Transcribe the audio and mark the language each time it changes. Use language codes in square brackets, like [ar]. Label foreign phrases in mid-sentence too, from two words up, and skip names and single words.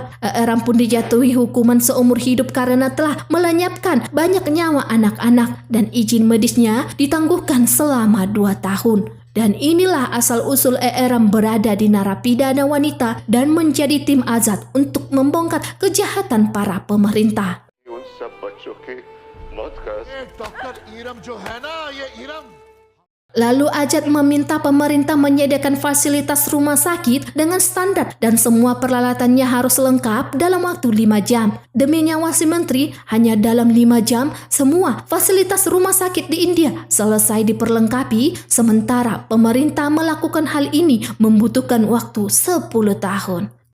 [id] Eram pun dijatuhi hukuman seumur hidup karena telah melenyapkan banyak nyawa anak-anak dan izin medisnya ditangguhkan selama 2 tahun. Dan inilah asal-usul Eram berada di narapidana wanita dan menjadi tim Azad untuk membongkar kejahatan para pemerintah. [hi] उन सब बच्चों के मौत का डॉक्टर ईरम जो है ना, ये ईरम [id] Lalu Ajat meminta pemerintah menyediakan fasilitas rumah sakit dengan standar dan semua peralatannya harus lengkap dalam waktu 5 jam. Demi nyawa si menteri, hanya dalam 5 jam semua fasilitas rumah sakit di India selesai diperlengkapi, sementara pemerintah melakukan hal ini membutuhkan waktu 10 tahun.